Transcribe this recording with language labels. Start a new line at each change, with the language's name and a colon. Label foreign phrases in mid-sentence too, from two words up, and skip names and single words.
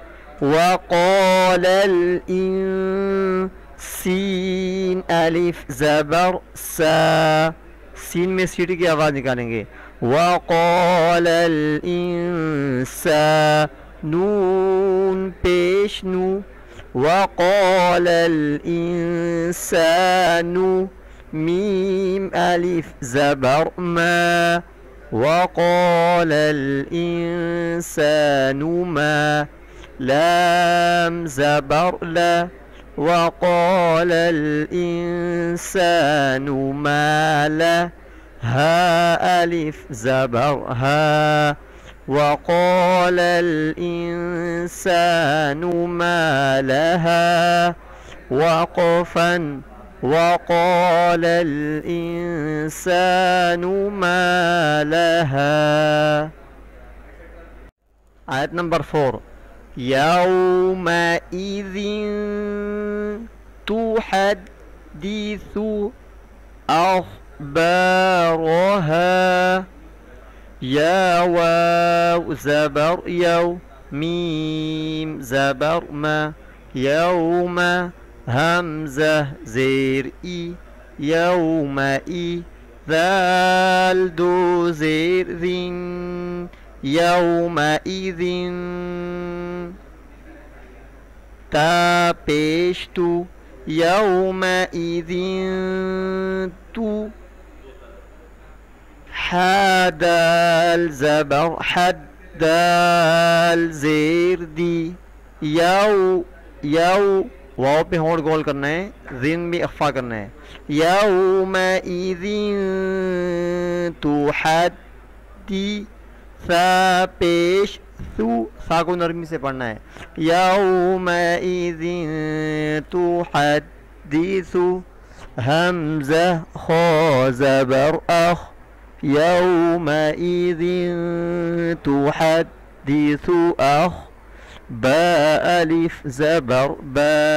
Arabic: وقال الإن,
Hindi: सीन अलिफ ज़बर सा, सीन में सीटी की आवाज़ निकालेंगे।
Arabic: وقال الإنسان,
Hindi: नून पेश नू,
Arabic: وقال الإنسانُ,
Hindi: मीम अलिफ ज़बर मा,
Arabic: وقال الإنسانُ ما,
Hindi: लाम ज़बर ला,
Arabic: وقال الإنسانُ ما لا,
Hindi: हा अलिफ ज़बर हा,
Arabic: وقال الإنسانُ ما لها، وقفًا وقال الإنسانُ ما لها.
Hindi: आयत नंबर 4,
Arabic: يومئذٍ تحدثُ أخبارها,
Hindi: या वाव ज़बर यौ, मीम ज़बर मा, यौमा हमज़ा ज़ेर ई, यौमई ज़ाल दो ज़ेर ज़िन, यौमइज़िन, ता पेश तू, यौमइज़िन तू, हादाल ज़बर हद, दाल ज़ेर दी, यौ यौ, वाव पे होंठ गोल करना है, जिन भी अख्फा करना है।
Arabic: يومئذٍ تحدّ,
Hindi: सा पेश सू, सा को नरमी से पढ़ना है।
Arabic: يومئذٍ تحدثُ,
Hindi: हमज़ा खा ज़बर अख,
Arabic: يومئذٍ تحدثُ أخ,
Hindi: बा अलिफ ज़बर बा,